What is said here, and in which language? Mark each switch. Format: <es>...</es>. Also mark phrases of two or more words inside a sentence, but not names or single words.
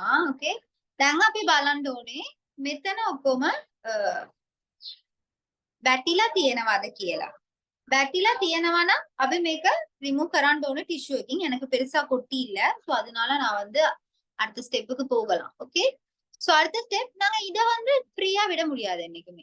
<si>ඕකේ, දැන් අපි බලන්න ඕනේ මෙතන ඔක්කොම වැටිලා තියෙනවද කියලා. වැටිලා තියෙනවා නම් අපි මේක ரிமூவ் කරන්න ඕනේ டிஷ்யூ එකකින්.</si> <ta>எனக்கு பெருசா கொட்டி இல்ல, சோ அதனால நான் வந்து அடுத்த ஸ்டெப்புக்கு போகலாம். ஓகே, சோ அடுத்த ஸ்டெப், நாங்க இத வந்து ஃப்ரீயா விட முடியாது என்னைக்குமே.</ta>